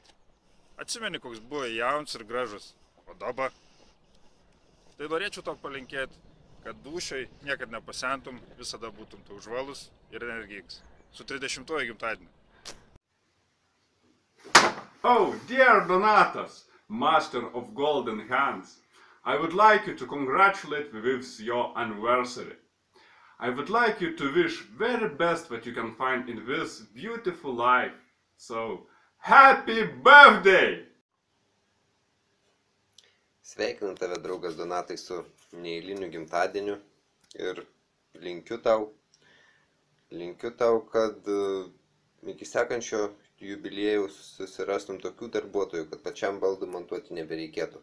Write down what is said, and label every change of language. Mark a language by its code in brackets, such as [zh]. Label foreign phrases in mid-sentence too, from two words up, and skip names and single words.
[lt] Atsimeni, koks buvo jaunas ir gražus. O dabar? Tai norėčiau tau palinkėti, kad dūšioj niekad nepasentum, visada būtum tau žvalus ir energiks. Su 30-ojo gimtadieniu. [en] Oh, dear Donatas, master of golden hands, I would like you to congratulate me with your anniversary. I would like you to wish very best what you can find in this beautiful life. So, happy birthday! [lt] Sveikinu tave, draugas Donatai, su neeiliniu gimtadieniu ir linkiu tau, kad iki sekančio jubiliejaus susirastum tokių darbuotojų, kad pačiam baldų montuoti nebereikėtų.